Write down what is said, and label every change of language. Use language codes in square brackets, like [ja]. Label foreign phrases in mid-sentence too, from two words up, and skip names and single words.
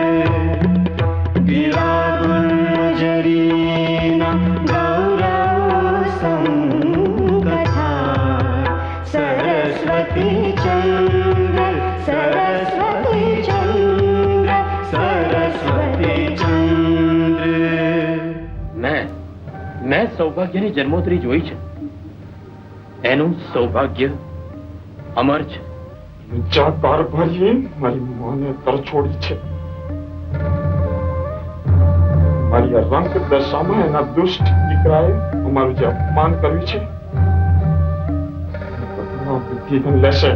[gu] ગિરાગુર્જરીના ગૌરવસંકથા सरस्वती चंद्र सरस्वती चंद्र सरस्वती चंद्र મેં સૌભાગ્યની જન્મોત્રી જોઈ છે. એનું સૌભાગ્ય અમર છે. જા કારભારીએ મારી માને તરછોડી છે. મારી રંગ દશામાં એના દુષ્ટ દીકરાએ અમારું જે અપમાન કર્યું છે બુદ્ધિ લેશે.